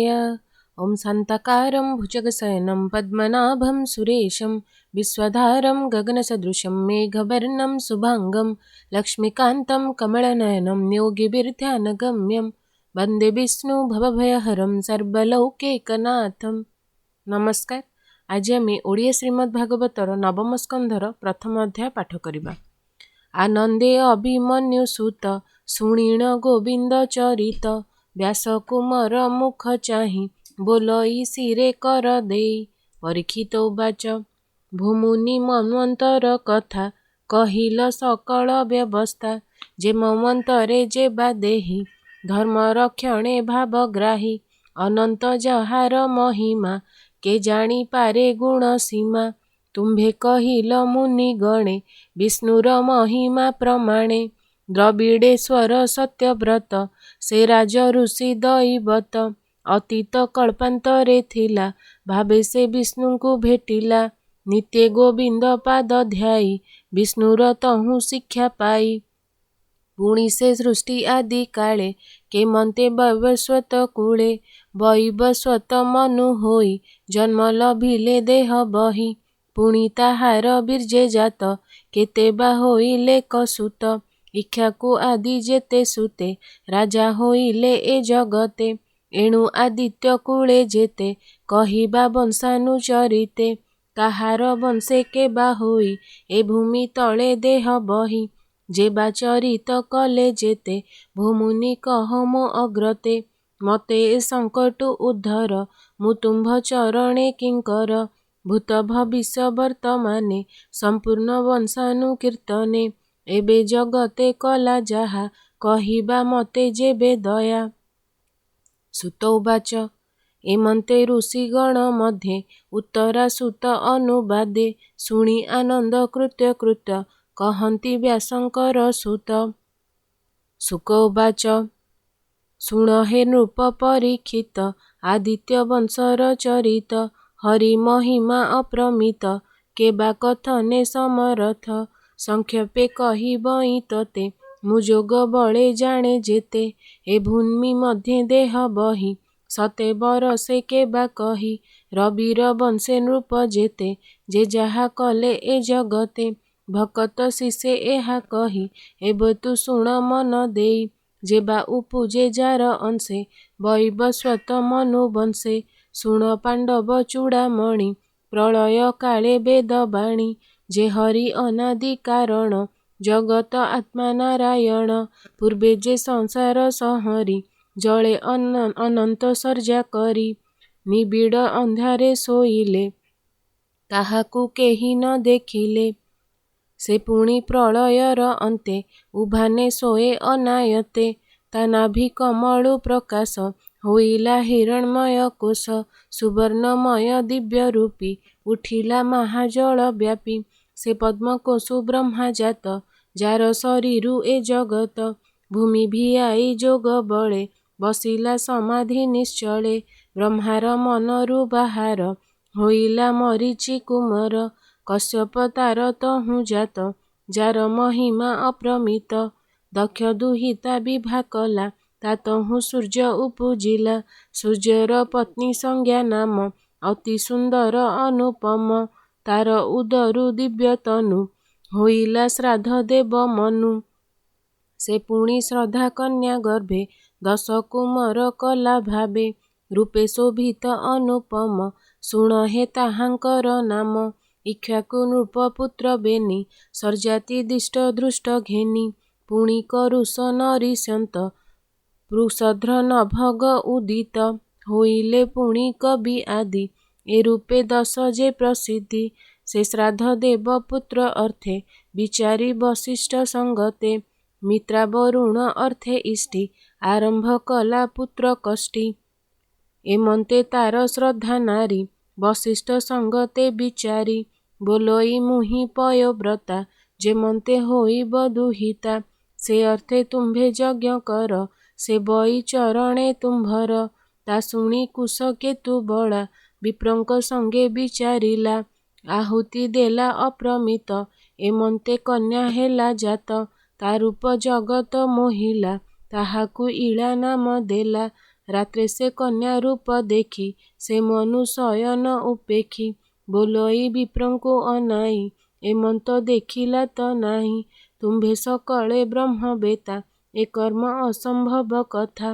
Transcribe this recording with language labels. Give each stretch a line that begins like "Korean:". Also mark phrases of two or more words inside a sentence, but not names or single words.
Sanskrit: ओम शान्ताकारं भुजगशयनं पद्मनाभं सुरेशं विश्वधारं गगनसदृशं मेघवर्णं शुभांगं लक्ष्मीकान्तं कमलनयनं योगिभिर्ध्यानगम्यं वन्दे विष्णु भवभयहरं सर्वलौकिकनाथं।
Odia: नमस्कार। ଆଜ ଆମ ଓଡ଼ିଆ ଶ୍ରୀମଦ୍ ଭାଗବତର ନବମ ସ୍କନ୍ଧର ପ୍ରଥମ ଅଧ୍ୟାୟ ପାଠ କରିବା। ଆନନ୍ଦେ ଅଭିମନ୍ୟୁ ସୁତ ଶୁଣିଣ ଗୋବିନ୍ଦ ଚରିତ ବ୍ୟାସ କୁମାର ମୁଖ ଚାହିଁ ବୋଲଇ ଶିରେ କର ଦେଇ। ପରୀକ୍ଷିତ ଉବାଚ ଭୂମୁନି ମନ୍ୱନ୍ତର କଥା କହିଲ ସକଳ ବ୍ୟବସ୍ଥା ଯେ ମନ୍ୱନ୍ତରେ ଯେ ବା ଦେହି ଧର୍ମ ରକ୍ଷଣେ ଭାବଗ୍ରାହୀ ଅନନ୍ତ ଯାହାର ମହିମା କେ ଜାଣି ପାରେ ଗୁଣ ସୀମା। ତୁମ୍ଭେ କହିଲ ମୁନି ଗଣେ ବିଷ୍ଣୁର ମହିମା ପ୍ରମାଣେ ଦ୍ରବିଡ଼େଶ୍ୱର ସତ୍ୟବ୍ରତ ସେ ରାଜ ଋଷି ଦୈବତ ଅତୀତ କଳ୍ପାନ୍ତରେ ଥିଲା ଭାବେ ସେ ବିଷ୍ଣୁ କୁ ଭେଟିଲା ନିତ୍ୟ ଗୋବିନ୍ଦ ପାଦ ଧ୍ୟାଇ ବିଷ୍ଣୁର ତହୁଁ ଶିକ୍ଷା ପାଇ। ପୁଣି ସେ ସୃଷ୍ଟି ଆଦି କାଳେ କେ ମନ୍ତେ ବୈବସ୍ୱତ କୂଳେ ବୈବସ୍ୱତ ମନୁ ହୋଇ ଜନ୍ମ ଲଭିଲେ ଦେହ ବହି। ପୁଣି ତାହାର ବୀର୍ଯ୍ୟେ ଜାତ କେତେ ବା ହୋଇଲେ କସୁତ ଇକ୍ଷ୍ୱାକୁ ଆଦି ଯେତେ ସୁତେ ରାଜା ହୋଇଲେ ଏ ଜଗତେ। ଏଣୁ ଆଦିତ୍ୟ କୂଳେ ଯେତେ କହିବା ବଂଶାନୁଚରିତେ କାହାର ବଂଶେ କେ ବା ହୋଇ ଏ ଭୂମି ତଳେ ଦେହ ବହି। ଯେ ବା ଚରିତ କଲେ ଯେତେ ଭୂମୁନି କହ ମୋ ଅଗ୍ରତେ ମତେ ଏ ସଙ୍କଟ ଉଦ୍ଧର ମୁଁ ତୁମ୍ଭ ଚରଣେ କିଙ୍କର ଭୂତ ଭବିଷ୍ୟ ବର୍ତ୍ତମାନେ ସମ୍ପୂର୍ଣ୍ଣ ବଂଶାନୁକୀର୍ତ୍ତନେ ଏବେ ଜଗତେ କଲା ଯାହା କହିବା ମତେ ଯେବେ ଦୟା। ସୁତ ଉବାଚ ଏମନ୍ତେ ଋଷିଗଣ ମଧ୍ୟେ ଉତ୍ତରା ସୁତ ଅନୁବାଦେ ଶୁଣି ଆନନ୍ଦ କୃତ୍ୟ କୃତ୍ୟ କହନ୍ତି ବ୍ୟାସଙ୍କର ସୁତ। ଶୁକ ଉବାଚ ଶୁଣ ହେ ନୃପ ପରୀକ୍ଷିତ ଆଦିତ୍ୟ ବଂଶର ଚରିତ ହରି ମହିମା ଅପ୍ରମିତ କେବା କଥନେ ସମରଥ ସଂକ୍ଷେପେ କହିବଇ ତତେ ମୁଯୋଗ ବଳେ ଜାଣେ ଯେତେ ଏ ଭୂମି ମଧ୍ୟେ ଦେହ ବହି ସତେ ବରଷେ କେବା କହି ରବିର ବଂଶେ ନୃପ ଯେତେ ଯେ ଯାହା କଲେ ଏ ଜଗତେ ଭକତ ଶିଷେ ଏହା କହି ଏବ ତୁ ଶୁଣ ମନ ଦେଇ ଯେବା ଉପୁଜେ ଯାର ଅଂଶେ ବୈବସ୍ୱତ ମନୁ ବଂଶେ ଶୁଣ ପାଣ୍ଡବ ଚୂଡ଼ାମଣି ପ୍ରଳୟ କାଳେ ବେଦ ବାଣୀ ଯେ ହରି ଅନାଦି କାରଣ ଜଗତ ଆତ୍ମା ନାରାୟଣ ପୂର୍ବେ ଯେ ସଂସାର ସଂହରି ଜଳେ ଅନନ୍ତ ଶଯ୍ୟା କରି ନିବିଡ଼ ଅନ୍ଧାରେ ଶୋଇଲେ କାହାକୁ କେହି ନ ଦେଖିଲେ ସେ ପୁଣି ପ୍ରଳୟର ଅନ୍ତେ ଉଭାନେ ସୋଏ ଅନାୟତେ ତା ନାଭି କମଳୁ ପ୍ରକାଶ ହୋଇଲା ହିରଣ୍ମୟ କୋଷ ସୁବର୍ଣ୍ଣମୟ ଦିବ୍ୟ ରୂପୀ ଉଠିଲା ମହାଜଳ ବ୍ୟାପୀ ସେ ପଦ୍ମକୋଷୁ ବ୍ରହ୍ମା ଜାତ ଯାର ଶରୀରୁ ଏ ଜଗତ ଭୂମି ଭିୟାଇ ଯୋଗ ବଳେ ବସିଲା ସମାଧି ନିଶ୍ଚଳେ ବ୍ରହ୍ମାର ମନରୁ ବାହାର ହୋଇଲା ମରୀଚି କୁମାର କଶ୍ୟପ ତାର ତହୁଁ ଜାତ ଯାର ମହିମା ଅପ୍ରମିତ ଦକ୍ଷ ଦୁହିତା ବିଭା କଲା ତା ତହୁଁ ସୂର୍ଯ୍ୟ ଉପୁଜିଲା ସୂର୍ଯ୍ୟର ପତ୍ନୀ ସଂଜ୍ଞା ନାମ ଅତି ସୁନ୍ଦର ଅନୁପମ ତାର ଉଦରୁ ଦିବ୍ୟ ତନୁ ହୋଇଲା ଶ୍ରାଦ୍ଧ ଦେବ ମନୁ ସେ ପୁଣି ଶ୍ରଦ୍ଧା କନ୍ୟା ଗର୍ଭେ 10 କୁମାର କଲା ଭାବେ ରୂପେ ଶୋଭିତ ଅନୁପମ ଶୁଣ ହେ ତାହାଙ୍କର ନାମ ଇକ୍ଷ୍ୱାକୁ ନୃପପୁତ୍ର ବେନି ଶର୍ଯ୍ୟାତି ଦିଷ୍ଟ ଦୃଷ୍ଟ ଘେନି ପୁଣି କରୁଷ ନରିଷ୍ୟନ୍ତ ବୃଷଧ୍ର ନଭଗ ଉଦିତ ହୋଇଲେ ପୁଣି କବି ଆଦି ଏ ରୂପେ 10 ଯେ ପ୍ରସିଦ୍ଧି ସେ ଶ୍ରାଦ୍ଧ ଦେବ ପୁତ୍ର ଅର୍ଥେ ବିଚାରି ବଶିଷ୍ଠ ସଙ୍ଗତେ ମିତ୍ରା ବରୁଣ ଅର୍ଥେ ଇଷ୍ଟି ଆରମ୍ଭ କଲା ପୁତ୍ର କଷ୍ଟି ଏମନ୍ତେ ତାର ଶ୍ରଦ୍ଧା ନାରୀ ବଶିଷ୍ଠ ସଙ୍ଗତେ ବିଚାରି ବୋଲଇ ମୁହିଁ ପୟୋବ୍ରତା ଯେମନ୍ତେ ହୋଇବ ଦୁହିତା ସେ ଅର୍ଥେ ତୁମ୍ଭେ ଯଜ୍ଞ କର ସେ ବଇ ଚରଣେ ତୁମ୍ଭର ତା ଶୁଣି କୁଶ କେତୁ ବଡ଼ା ବିପ୍ରଙ୍କ ସଙ୍ଗେ ବିଚାରିଲା ଆହୁତି ଦେଲା ଅପ୍ରମିତ ଏମନ୍ତେ କନ୍ୟା ହେଲା ଜାତ ତା ରୂପ ଜଗତ ମୋହିଲା ତାହାକୁ ଇଳା ନାମ ଦେଲା। ରାତ୍ରେ ସେ କନ୍ୟା ରୂପ ଦେଖି ସେ ମନୁ ଶୟନ ଉପେକ୍ଷି। ବୋଲଇ ବିପ୍ରଙ୍କୁ ଅନାଇ ଏମନ୍ତ ଦେଖିଲା ତ ନାହିଁ। ତୁମ୍ଭେ ସକଳେ ବ୍ରହ୍ମବେତା ଏ କର୍ମ ଅସମ୍ଭବ କଥା।